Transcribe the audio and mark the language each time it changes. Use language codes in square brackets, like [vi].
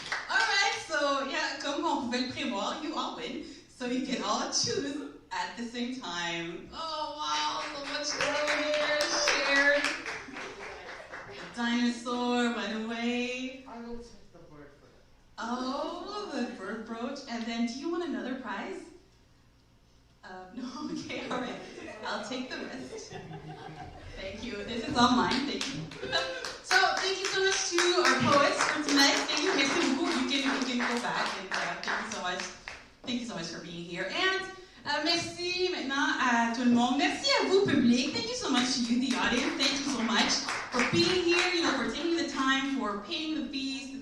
[en] Alright, so yeah, [fr] comme on pouvait le prévoir, [en] you all win. So you can all choose at the same time. Oh wow, so much love here, shared. Dinosaur, by the way. I will take the bird for that. Oh, the bird brooch. And then, do you want another prize? No, okay, alright. I'll take the rest. Thank you. This is all mine. Thank you. So, thank you so much to our poets for tonight. Thank you. [fr] Merci beaucoup. [en] You can go back. And thank you so much. Thank you so much for being here. [fr] And merci maintenant à tout le monde. Merci à vous, public. [en] Thank you so much to you, the audience. Thank you so much for being here, for taking the time, for paying the fees.